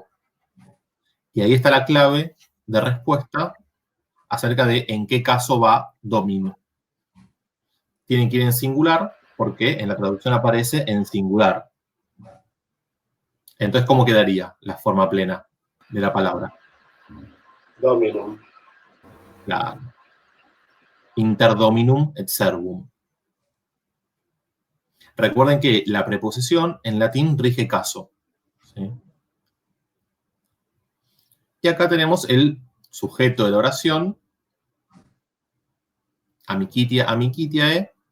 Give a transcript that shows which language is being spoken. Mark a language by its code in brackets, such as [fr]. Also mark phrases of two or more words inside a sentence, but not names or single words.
[es] Y ahí está la clave de respuesta acerca de en qué caso va domino. Tienen que ir en singular porque en la traducción aparece en singular. Entonces, ¿cómo quedaría la forma plena de la palabra? Dominum. Claro. [la] Inter dominum et servum. [es] Recuerden que la preposición en latín rige caso. ¿Sí? Y acá tenemos el sujeto de la oración, amicitiae.